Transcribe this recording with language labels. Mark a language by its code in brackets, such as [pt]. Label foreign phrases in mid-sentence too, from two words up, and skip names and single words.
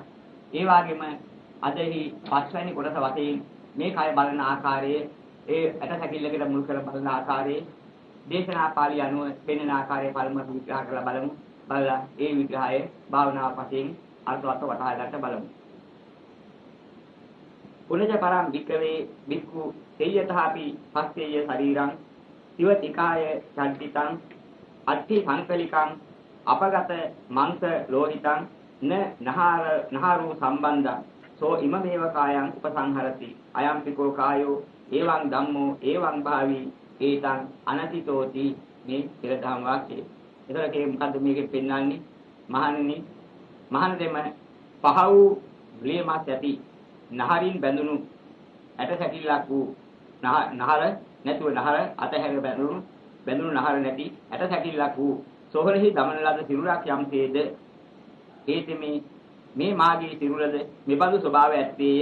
[si] ඒ වගේම අදහි පස්වෙනි කොටස වශයෙන් මේ කය බලන ආකාරයේ ඒ ඇටසැකිල්ලකට මුල් කර බලන ආකාරයේ දේශනා පාළි අනුව පෙන්වන ආකාරයේ පළමුව විග්‍රහ කරලා බලමු. බලලා ඒ විග්‍රහය භාවනාව වශයෙන් අර්ථවත් වටහා ගන්න බලමු. [pi] පුනජ පරම් වික්‍රවේ වික්ඛු තේයතහපි පස්සේය ශරීරං සිවතිකාය චන්තිතං අට්ඨි සංකලිකං අපගත මංස ලෝහිතං නහාරෝ සම්බන්ධං සෝ ඉමමේව කායං උපසංහරති අයම්පිකෝ කායෝ එවං ධම්මෝ එවං භාවි ඒතං අනතිතෝති. [si] මේ පෙරදහම් වාක්‍යය. ඒතරකේ මොකද්ද මේකෙන් පෙන්වන්නේ? මහණ දෙම පහ වූ ග්ලේමස් ඇති නහරින් බැඳුණු ඇට සැකිල්ලක් වූ නහර නැතුව නහර අතහැර බැඳුණු නහර නැති ඇට සැකිල්ලක් වූ සොහොනෙහි දමන ලද සිරුරක් යම්සේද හේතෙමේ මේ මාගේ සිරුරද මෙබඳු ස්වභාවය ඇත්තේය.